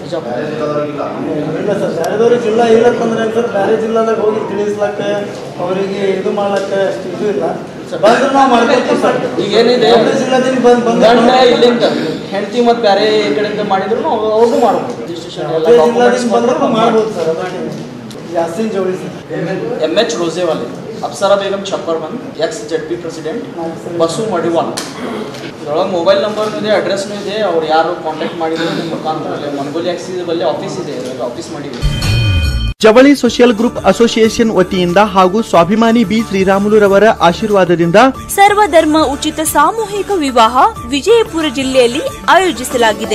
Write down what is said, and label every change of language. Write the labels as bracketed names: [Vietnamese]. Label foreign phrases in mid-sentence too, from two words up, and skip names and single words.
[Kannada] ಇಲ್ಲ ಸರ್, ಬೇರೆದವ್ರಿಗೆ ಜಿಲ್ಲಾ ಇಲ್ಲ ಅಂತಂದ್ರೆ ಸರ್, ಬೇರೆ ಜಿಲ್ಲಾದಾಗ ಹೋಗಿ ತಿಳಿಸ್ಲಕ್ಕ ಅವರಿಗೆ ಇದು ಮಾಡ್ಲಕ್ಕ ಅಷ್ಟು ಇದು ಇಲ್ಲ. ಬಂದ್ರೆ ನಾವು ಮಾಡ್ಕೊತೀವಿ ಸರ್. ಈಗ ಏನಿದೆ ಜಿಲ್ಲಾದಿಂದ ಬಂದು ಗಂಡ ಇಲ್ಲಿಂದ ಹೆಂಡತಿ ಮತ್ತು ಬೇರೆ ಈ ಕಡೆಯಿಂದ ಮಾಡಿದ್ರು ಅವ್ರದ್ದು ಮಾಡ್ಬೋದು ರಿಜಿಸ್ಟ್ರೇಷನ್ ಎಲ್ಲ ಜಿಲ್ಲಾದಿಂದ ಬಂದ್ರೆ ಮಾಡ್ಬೋದು ಸರ್. ಯಾಸಿನ್ ಜೋಳಿ ಸರ್. MH रोजेवाले, अप्सरा बेगम छप्परमन, [English] ex ZP president, [Kannada] बसु मडिवाल. ಇದರೊಳಗೆ [English] mobile number [Kannada] ಇದೆ, ಅಡ್ರೆಸ್ನೂ ಇದೆ. ಅವ್ರು ಯಾರು ಕಾಂಟ್ಯಾಕ್ಟ್ ಮಾಡಿದ್ರು ನಿಮ್ಮ ಮುಖಾಂತರ ಅಲ್ಲಿ ಮನಗೋಲಿ ಆಕ್ಸಿಸ್ ಬಲ್ಲಿ ಆಫೀಸ್ ಇದೆ, ಆಫೀಸ್ ಮಾಡಿದ್ವಿ. ಜವಳಿ ಸೋಷಿಯಲ್ ಗ್ರೂಪ್ ಅಸೋಸಿಯೇಷನ್ ವತಿಯಿಂದ ಹಾಗೂ ಸ್ವಾಭಿಮಾನಿ ಬಿ ಶ್ರೀರಾಮುಲುರವರ ಆಶೀರ್ವಾದದಿಂದ ಸರ್ವಧರ್ಮ ಉಚಿತ ಸಾಮೂಹಿಕ ವಿವಾಹ ವಿಜಯಪುರ ಜಿಲ್ಲೆಯಲ್ಲಿ ಆಯೋಜಿಸಲಾಗಿದೆ.